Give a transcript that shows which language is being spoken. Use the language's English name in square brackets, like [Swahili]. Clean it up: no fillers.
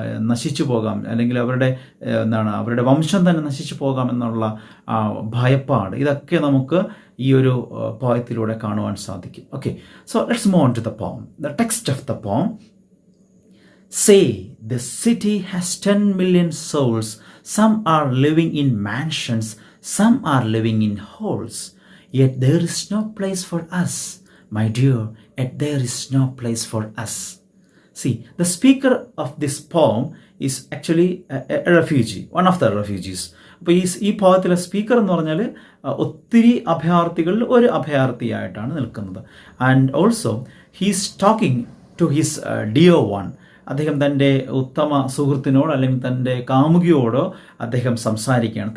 [Malayalam] നശിച്ചു പോകാം, അല്ലെങ്കിൽ അവരുടെ വംശം തന്നെ നശിച്ചു പോകാം എന്നുള്ള ഭയപ്പാട്, ഇതൊക്കെ നമുക്ക് ഈ ഒരു പോയത്തിലൂടെ കാണുവാൻ സാധിക്കും. [English] Okay, so let's move on to the poem. The text of the poem. Say, the city has 10 million souls. Some are living in mansions, some are living in halls. Yet there is no place for us, my dear, yet there is no place for us. See, the speaker of this poem is actually a refugee, one of the refugees. [Malayalam] അപ്പോൾ ഈ പോയത്തിലെ speaker എന്ന് പറഞ്ഞാൽ ഒത്തിരി അഭയാർത്ഥികളിൽ ഒരു അഭയാർത്ഥിയായിട്ടാണ് നിൽക്കുന്നത്. [English] And also he's talking to his dear one. [Malayalam] അദ്ദേഹം തൻ്റെ ഉത്തമ സുഹൃത്തിനോട് അല്ലെങ്കിൽ തൻ്റെ കാമുകിയോടോ അദ്ദേഹം സംസാരിക്കുകയാണ്.